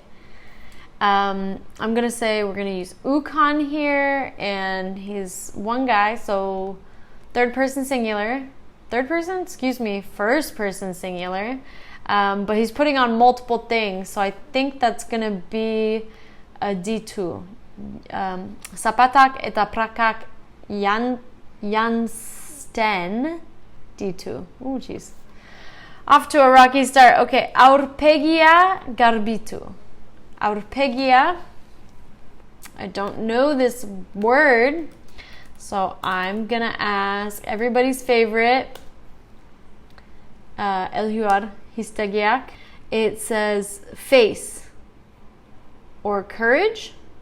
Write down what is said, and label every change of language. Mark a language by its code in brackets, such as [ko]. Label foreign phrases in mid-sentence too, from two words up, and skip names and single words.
[en] I'm going to say we're going to use Ukon here, and he's one guy, so first person singular. But he's putting on multiple things, so I think that's going to be a D2. [eu] Zapatak eta prakak jansten D2. [en] Oh, jeez. Off to a rocky start. [eu] Okay, aurpegia garbitu. Arpegia. [en] I don't know this word, so I'm gonna ask everybody's favorite, Elhuar Histagiak. It says face or courage.